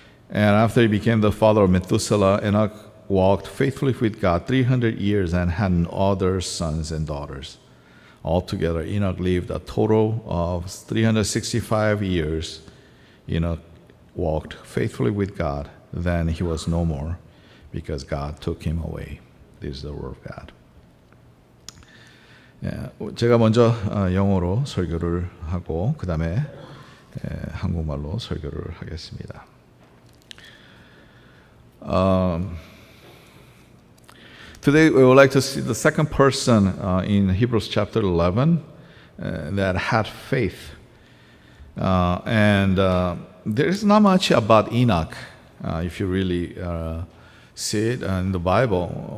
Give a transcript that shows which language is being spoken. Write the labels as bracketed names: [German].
[English] And after he became the father of Methuselah, Enoch walked faithfully with God 300 years and had other sons and daughters. Altogether, Enoch lived a total of 365 years. Enoch walked faithfully with God. Then he was no more because God took him away. This is the word of God. [Korean] 제가 먼저 영어로 설교를 하고 그 다음에 한국말로 설교를 하겠습니다. [English] Today we would like to see the second person in Hebrews chapter 11 that had faith. And there is not much about Enoch if you really see it in the Bible.